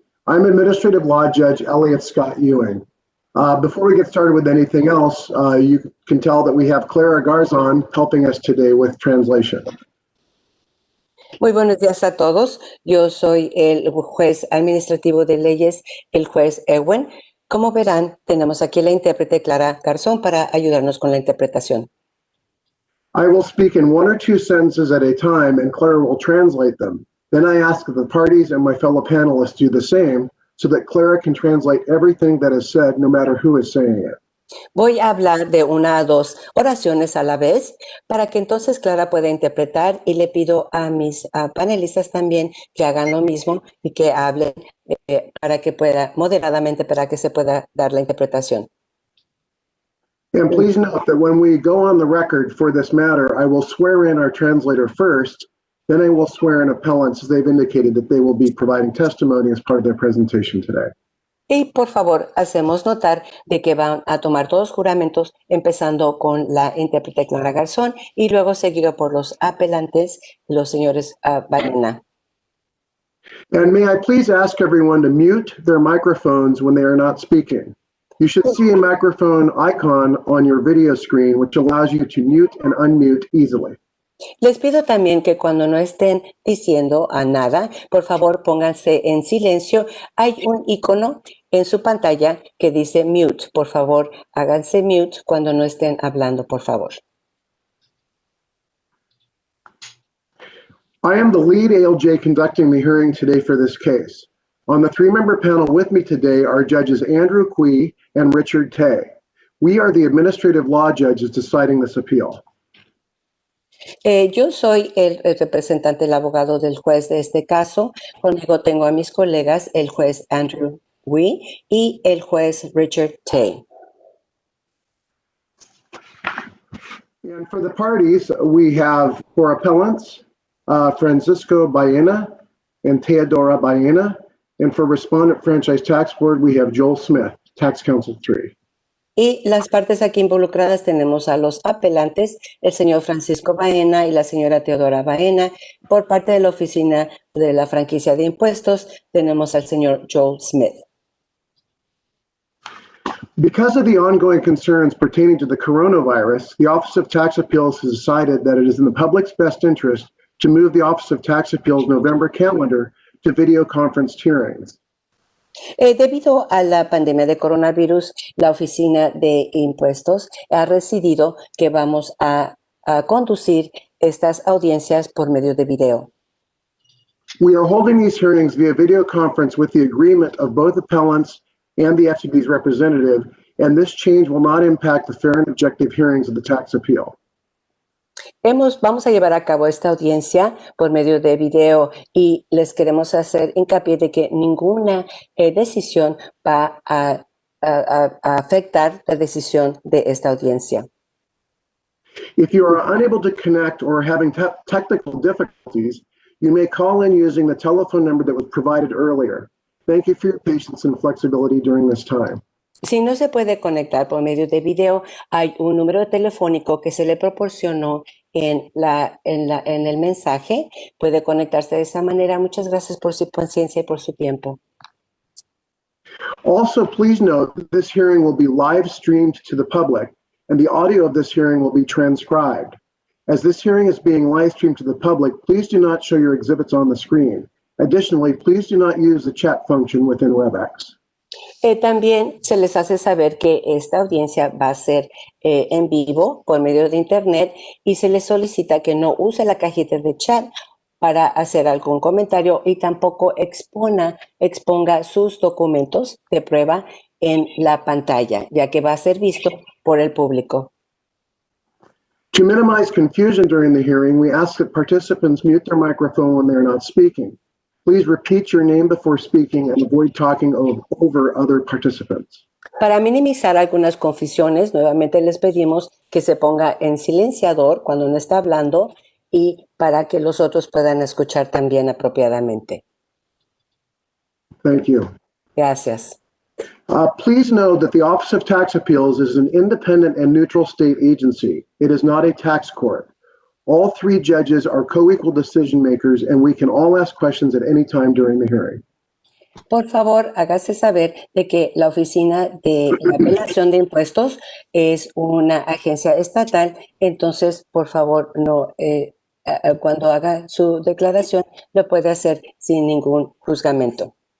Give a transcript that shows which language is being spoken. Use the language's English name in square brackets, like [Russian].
[English] I'm Administrative Law Judge Elliot Scott Ewing. Before we get started with anything else, you can tell that we have Clara Garzon helping us today with translation. [Spanish] Muy buenos días a todos. Yo soy el juez administrativo de leyes, el juez Ewing. Como verán, tenemos aquí la intérprete Clara Garzón para ayudarnos con la interpretación. [English] I will speak in one or two sentences at a time, and Clara will translate them. Then I ask that the parties and my fellow panelists do the same so that Clara can translate everything that is said, no matter who is saying it. [Spanish] Voy a hablar de una a dos oraciones a la vez para que entonces Clara pueda interpretar, y le pido a mis panelistas también que hagan lo mismo y que hablen para que pueda, moderadamente, para que se pueda dar la interpretación. [English] And please note that when we go on the record for this matter, I will swear in our translator first, then I will swear in appellants as they've indicated that they will be providing testimony as part of their presentation today. [Spanish] Y por favor, hacemos notar de que van a tomar todos juramentos, empezando con la intérprete Clara Garzón y luego seguido por los apelantes, los señores Bahena. [English] And may I please ask everyone to mute their microphones when they are not speaking. You should see a microphone icon on your video screen, which allows you to mute and unmute easily. [Spanish] Les pido también que cuando no estén diciendo a nada, por favor pónganse en silencio. Hay un icono en su pantalla que dice mute. Por favor, háganse mute cuando no estén hablando, por favor. [English] I am the lead ALJ conducting the hearing today for this case. On the three-member panel with me today are Judges Andrew Quee and Richard Tay. We are the administrative law judges deciding this appeal. [Spanish] Yo soy el representante, el abogado del juez de este caso. Conmigo tengo a mis colegas, el juez Andrew Wee y el juez Richard Tay. [English] And for the parties, we have for appellants, Francisco Bahena and Teodora Bahena. And for Respondent Franchise Tax Board, we have Joel Smith, Tax Counsel 3. [Spanish] Y las partes aquí involucradas tenemos a los apelantes, el señor Francisco Bahena y la señora Teodora Bahena. Por parte de la Oficina de la Franquicia de Impuestos, tenemos al señor Joel Smith. [English] Because of the ongoing concerns pertaining to the coronavirus, the Office of Tax Appeals has decided that it is in the public's best interest to move the Office of Tax Appeals November calendar to video conference hearings. [Spanish] Debido a la pandemia de coronavirus, la Oficina de Impuestos ha decidido que vamos a conducir estas audiencias por medio de video. [English] We are holding these hearings via video conference with the agreement of both appellants and the FTB's representative, and this change will not impact the fair and objective hearings of the tax appeal. [Spanish] Vamos a llevar a cabo esta audiencia por medio de video y les queremos hacer hincapié de que ninguna decisión va a afectar la decisión de esta audiencia. [English] If you are unable to connect or having technical difficulties, you may call in using the telephone number that was provided earlier. Thank you for your patience and flexibility during this time. [Spanish] Si no se puede conectar por medio de video, hay un número telefónico que se le proporcionó en el mensaje. Puede conectarse de esa manera. Muchas gracias por su paciencia y por su tiempo. [English] Also, please note that this hearing will be live streamed to the public, and the audio of this hearing will be transcribed. As this hearing is being live streamed to the public, please do not show your exhibits on the screen. Additionally, please do not use the chat function within Webex. [Spanish] También se les hace saber que esta audiencia va a ser en vivo por medio de internet y se les solicita que no use la cajita de chat para hacer algún comentario y tampoco exponga sus documentos de prueba en la pantalla, ya que va a ser visto por el público. [English] To minimize confusion during the hearing, we ask that participants mute their microphone when they are not speaking. Please repeat your name before speaking and avoid talking over other participants. [Spanish] Para minimizar algunas confusiones, nuevamente les pedimos que se ponga en silenciador cuando no está hablando y para que los otros puedan escuchar también apropiadamente. [English] Thank you. [Spanish] Gracias. [English] Please know that the Office of Tax Appeals is an independent and neutral state agency. It is not a tax court. All three judges are co-equal decision makers, and we can all ask questions at any time during the hearing. [Spanish] Por favor, hágase saber de que la Oficina de Apelación de Impuestos es una agencia estatal, entonces, por favor, no, cuando haga su declaración, lo puede hacer sin ningún juzgamento.